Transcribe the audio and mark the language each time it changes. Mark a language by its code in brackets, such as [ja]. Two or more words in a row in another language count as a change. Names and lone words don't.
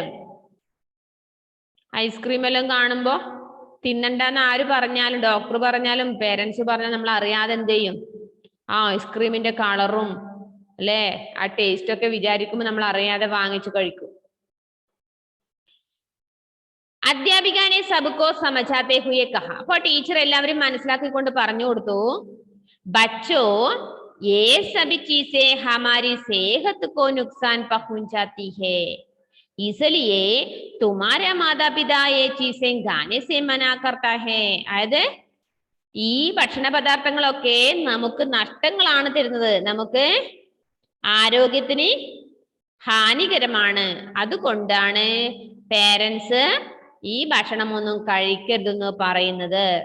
[ml] ഐസ്ക്രീം എല്ലാം കാണുമ്പോ തിന്നണ്ടെന്ന് ആര് പറഞ്ഞാലും, ഡോക്ടർ പറഞ്ഞാലും പേരൻസ് പറഞ്ഞാലും നമ്മൾ അറിയാതെ എന്ത് ചെയ്യും, ആ ഐസ്ക്രീമിന്റെ കളറും അല്ലേ ആ ടേസ്റ്റ് ഒക്കെ വിചാരിക്കുമ്പോൾ നമ്മൾ അറിയാതെ വാങ്ങിച്ചു കഴിക്കും. [hi] अध्यापिकने सबको സമझाते हुए कहा, [ml] അപ്പൊ ടീച്ചർ എല്ലാവരും മനസ്സിലാക്കിക്കൊണ്ട് പറഞ്ഞു കൊടുത്തു, [hi] बच्चों ये सभी चीजें हमारी सेहत को नुकसान पहुंचाती है, इसलिए तुम्हारा माता पिता ये चीजें खाने से मना करता है. [ml] അതായത് ഈ ഭക്ഷണ പദാർത്ഥങ്ങളൊക്കെ നമുക്ക് നഷ്ടങ്ങളാണ് തരുന്നത്, നമുക്ക് ആരോഗ്യത്തിന് ഹാനികരമാണ്, അതുകൊണ്ടാണ് പേരൻസ് ഈ ഭക്ഷണമൊന്നും കഴിക്കരുതെന്ന് പറയുന്നത്.